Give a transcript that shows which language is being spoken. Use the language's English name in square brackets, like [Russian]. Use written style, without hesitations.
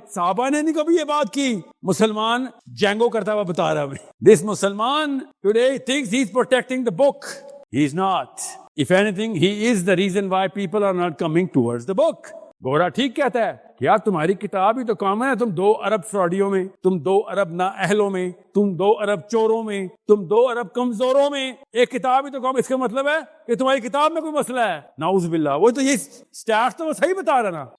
[Hindi] साहबा ने नहीं कभी ये बात की. मुसलमान जंगो करता हुआ बता रहा है. [English] This मुसलमान today thinks he is protecting the book. He is not. If anything, he is the reason why people are not coming towards the book. [Hindi] गोरा ठीक कहता है कि यार तुम्हारी किताब ही तो काम है. तुम 2 अरब फ्रॉडियों में, तुम 2 अरब नाअहलों में, तुम 2 अरब चोरों में, तुम 2 अरब कमजोरों में, एक किताब ही तो काम. इसका मतलब है कि तुम्हारी किताब में कोई मसला है. नाउज बिल्लाह. वो तो ये स्टैट्स तो वो सही बता रहा ना.